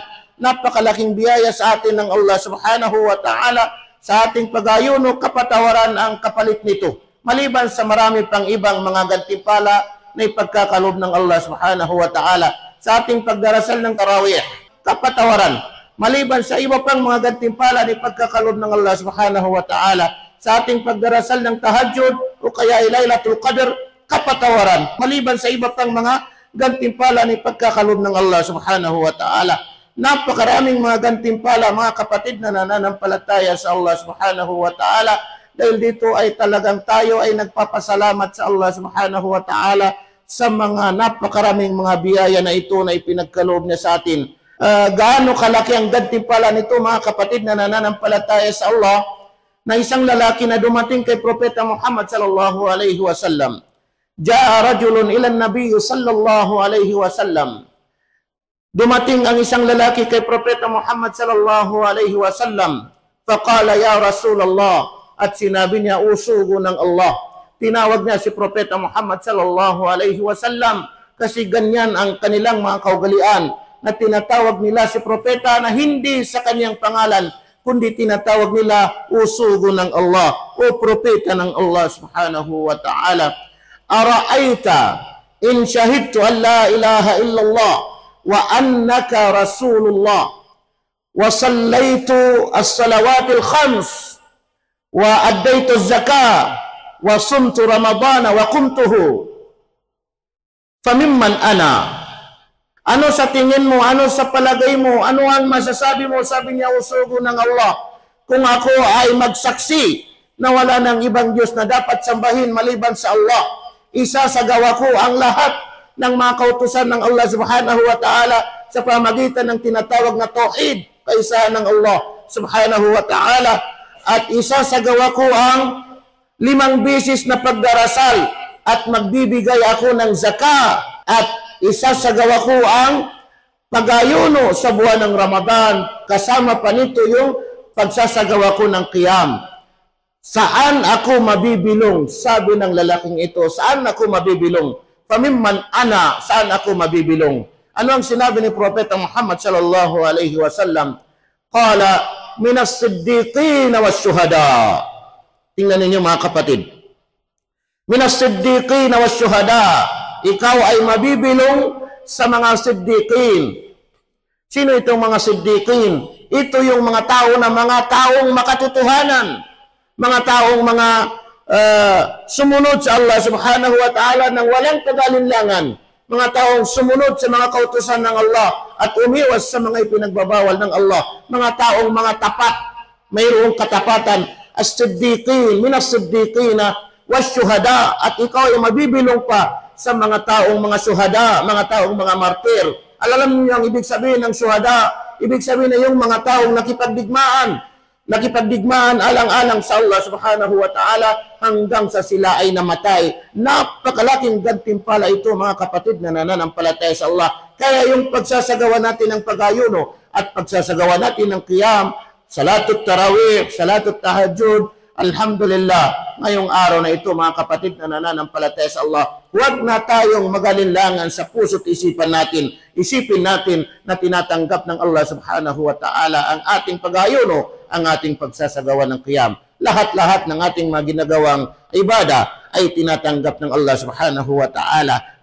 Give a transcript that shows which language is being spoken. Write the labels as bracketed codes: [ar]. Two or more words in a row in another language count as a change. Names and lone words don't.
[tl] Napakalaking biyaya sa atin ng Allah [ar] سبحانه وتعالى [tl] sa ating pag-ayuno, kapatawaran ang kapalit nito. Maliban sa marami pang ibang mga gantimpala na ipagkakalob ng Allah [ar] سبحانه وتعالى [tl] sa ating pagdarasal ng tarawih. Kapatawaran. Maliban sa iba pang mga gantimpala na ipagkakalob ng Allah [ar] سبحانه وتعالى [tl] sa ating pagdarasal ng tahajjud o kaya Lailatul Qadr, kapatawaran. Maliban sa iba pang mga gantimpala ni pagkakalob ng Allah [ar] سبحانه وتعالى. [tl] Napakaraming mga gantimpala, mga kapatid na nananampalataya sa Allah [ar] سبحانه وتعالى. [tl] Dahil dito ay talagang tayo ay nagpapasalamat sa Allah [ar] سبحانه وتعالى [tl] sa mga napakaraming mga biyaya na ito na ipinagkaloob niya sa atin. Gaano kalaki ang gantimpala nito, mga kapatid na nananampalataya sa Allah, na isang lalaki na dumating kay Propeta Muhammad [ar] صلى الله عليه وسلم. جاء رجل إلى النبي صلى الله عليه وسلم. [tl] Dumating ang isang lalaki kay Propeta Muhammad [ar] صلى الله عليه وسلم. فقال يا رسول الله, [tl] at sinabi niya, usugo ng Allah. Tinawag niya si Propeta Muhammad [ar] صلى الله عليه وسلم [tl] kasi ganyan ang kanilang mga kaugalian na tinatawag nila si Propeta na hindi sa kanyang pangalan, kundi tinatawag nila usugo ng Allah o propeta ng Allah [ar] سبحانه وتعالى. أرأيت إن شهدت أن لا إله إلا الله وأنك رسول الله وصليت الصلوات الخمس وأديت الزكاة وصمت رمضان وقمته فممن أنا. [tl] Ano sa tingin mo? Ano sa palagay mo? Ano ang masasabi mo? Sabi niya, usugo ng Allah. Kung ako ay magsaksi na wala ng ibang Diyos na dapat sambahin maliban sa Allah, isasagawa ko ang lahat ng mga kautusan ng Allah [ar] سبحانه وتعالى [tl] sa pamagitan ng tinatawag na tauhid, kaisahan ng Allah [ar] سبحانه وتعالى, [tl] at isasagawa ko ang 5 beses na pagdarasal at magbibigay ako ng zakah at isasagawa ko ang pag-ayuno sa buwan ng Ramadan, kasama pa nito yung pagsasagawa ko ng qiyam. Saan ako mabibilong? Sabi ng lalaking ito, saan ako mabibilong? [ar] فممن أنا, [tl] saan ako mabibilong? Ano ang sinabi ni Propeta Muhammad [ar] صلى الله عليه وسلم? قال من الصديقين والشهداء. [tl] Tingnan ninyo mga kapatid. [ar] من الصديقين والشهداء. [tl] Ikaw ay mabibilong sa mga siddiqin. Sino itong mga siddiqin? Ito yung mga tao na mga taong makatotohanan. Mga taong mga sumunod sa Allah [ar] سبحانه وتعالى [tl] ng walang kagalinlangan. Mga taong sumunod sa mga kautusan ng Allah at umiwas sa mga ipinagbabawal ng Allah. Mga taong mga tapat, mayroong katapatan. [ar] الصديقين من الصديقين, was-syuhada. [tl] At ikaw ay mabibilong pa sa mga taong mga syuhada, mga taong mga martir. Alam niyo ang ibig sabihin ng syuhada? Ibig sabihin na yung mga taong nakipagdigmaan alang-alang sa Allah [ar] سبحانه وتعالى [tl] hanggang sa sila ay namatay. Napakalaking gantimpala ito, mga kapatid na nananampalataya sa Allah. Kaya yung pagsasagawa natin ng pag-ayuno at pagsasagawa natin ng qiyam, [ar] صلاة التراويح, صلاة التهجد, [tl] alhamdulillah, ngayong araw na ito, mga kapatid na nananampalataya sa Allah, huwag na tayong magalinlangan sa puso't isipan natin. Isipin natin na tinatanggap ng Allah [ar] سبحانه وتعالى [tl] ang ating pag-ayuno, ang ating pagsasagawa ng qiyam. Lahat-lahat ng ating mga ginagawang ibada ay tinatanggap ng Allah [ar] سبحانه وتعالى.